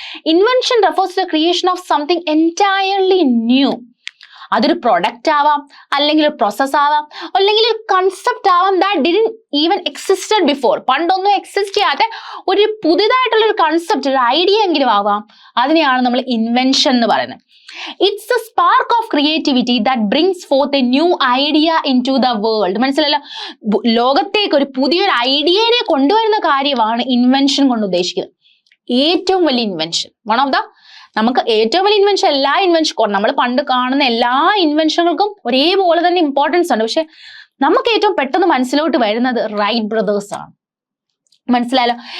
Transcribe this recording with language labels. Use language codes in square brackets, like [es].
[en] Invention refers to the creation of something entirely new. [ml] അതൊരു product ആവാം, അല്ലെങ്കിൽ ഒരു പ്രോസസ് ആവാം, അല്ലെങ്കിൽ ഒരു കൺസെപ്റ്റ് ആവാം [en] That didn't even existed before. [ml] പണ്ടൊന്നും എക്സിസ്റ്റ് ചെയ്യാത്ത ഒരു പുതിയതായിട്ടുള്ള ഒരു കൺസെപ്റ്റ്, ഒരു ഐഡിയ എങ്കിലും ആവാം. അതിനെയാണ് നമ്മൾ ഇൻവെൻഷൻ എന്ന് പറയുന്നത്. [en] It's a spark of creativity that brings forth a new idea into the world. [ml] മനസ്സിലല്ലോ? ലോകത്തേക്ക് ഒരു പുതിയൊരു ഐഡിയനെ കൊണ്ടുവരുന്ന കാര്യമാണ് ഇൻവെൻഷൻ കൊണ്ട് ഉദ്ദേശിക്കുന്നത്. ഏറ്റവും വലിയ ഇൻവെൻഷൻ, [en] one of the, [ml] നമുക്ക് ഏറ്റവും വലിയ ഇൻവെൻഷൻ, എല്ലാ ഇൻവെൻഷൻ നമ്മൾ പണ്ട് കാണുന്ന എല്ലാ ഇൻവെൻഷനുകൾക്കും ഒരേപോലെ തന്നെ ഇമ്പോർട്ടൻസ് ഉണ്ട്. പക്ഷെ നമുക്ക് ഏറ്റവും പെട്ടെന്ന് മനസ്സിലോട്ട് വരുന്നത് റൈറ്റ് ബ്രദേഴ്സ് ആണ്. മനസ്സിലായല്ലോ?